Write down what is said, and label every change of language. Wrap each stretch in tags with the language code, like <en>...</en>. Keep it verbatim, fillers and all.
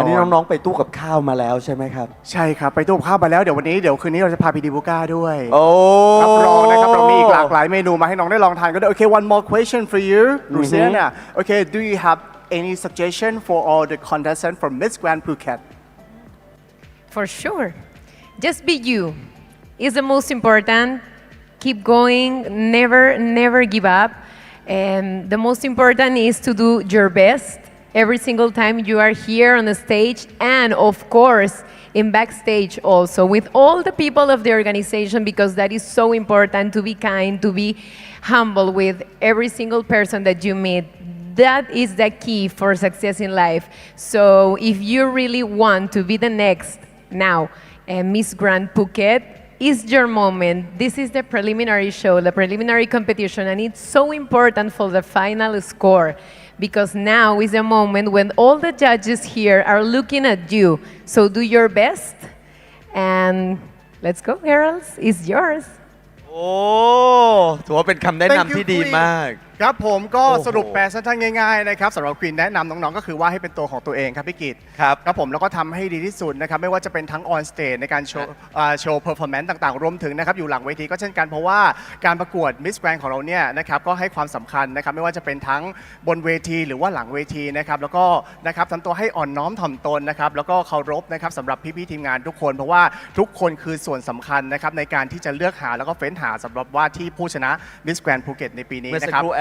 <th>อันนี้น้องๆไปตู้กับข้าวมาแล้วใช่ไหมครับ ใช่ครับไปตู้กับข้าวมาแล้วเดี๋ยววันนี้เดี๋ยวคืนนี้เราจะพาไปดิบูก้าด้วย โอ้ รับรองนะครับเรามีอีกหลากหลายเมนูมาให้น้องได้ลองทานก็ได้โอเค</th> <en>one more question for you Luciana okay do you have any suggestion for all the contestants from Miss Grand Phuket for sure just be you is the most important. Keep going, never, never give up. And the most important is to do your best every single time you are here on the stage and of course in backstage also with all the people of the organization because that is so important to be kind, to be humble with every single person that you meet. That is the key for success in life. So if you really want to be the next now, uh, Miss Grand Phuket, is your moment. This is the preliminary show, the preliminary competition, and it's so important for the final score because now is the moment when all the judges here are looking at you. So do your best, and let's go, girls. It's yours.</en> <th>โอ้ถือว่าเป็นคำแนะนำที่ดีมาก ครับผมก็สรุปแปลสั้นๆง่ายๆนะครับสำหรับควีนแนะนำน้องๆก็คือว่าให้เป็นตัวของตัวเองครับพี่กิต ครับ ครับผมแล้วก็ทำให้ดีที่สุดนะครับไม่ว่าจะเป็นทั้งออนสเตจในการโชว์โชว์เพอร์ฟอร์แมนซ์ต่างๆรวมถึงนะครับอยู่หลังเวทีก็เช่นกันเพราะว่าการประกวดมิสแกรนด์ของเราเนี่ยนะครับก็ให้ความสำคัญนะครับไม่ว่าจะเป็นทั้งบนเวทีหรือว่าหลังเวทีนะครับแล้วก็นะครับทำตัวให้อ่อนน้อมถ่อมตนนะครับแล้วก็เคารพนะครับสำหรับพี่ๆทีมงานทุกคนเพราะว่าทุกคนคือส่วนสำคัญนะครับในการที่จะเลือกหาแล้วก็เฟ้นหาสำหรับว่าที่ผู้ชนะมิสแกรนด์ภูเก็ตในปีนี้นะครับ</th>